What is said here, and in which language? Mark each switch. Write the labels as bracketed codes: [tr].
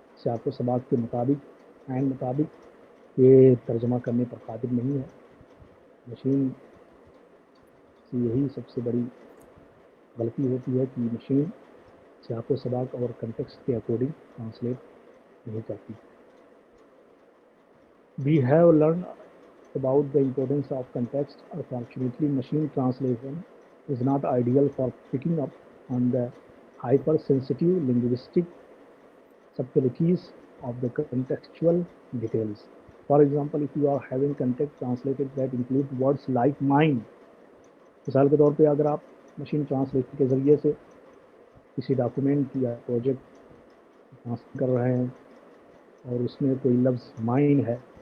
[ur] سیاق و سباق کے مطابق یہ ترجمہ کرنے پر قادر نہیں ہے. مشین سے یہی سب سے بڑی غلطی ہوتی ہے کہ مشین سیاق و سباق اور کنٹیکسٹ کے اکارڈنگ ٹرانسلیٹ نہیں کرتی. [en] We have learned about the importance of context. Unfortunately, machine translation is not ideal for picking up on the hypersensitive linguistic subtleties of the contextual details. For example, if you are having content translated that include words like mine, [ur] مثال کے طور پہ اگر آپ machine translation کے ذریعے سے کسی ڈاکومنٹ یا پروجیکٹ ٹرانسلیٹ کر رہے ہیں اور اس میں کوئی لفظ مائن ہے،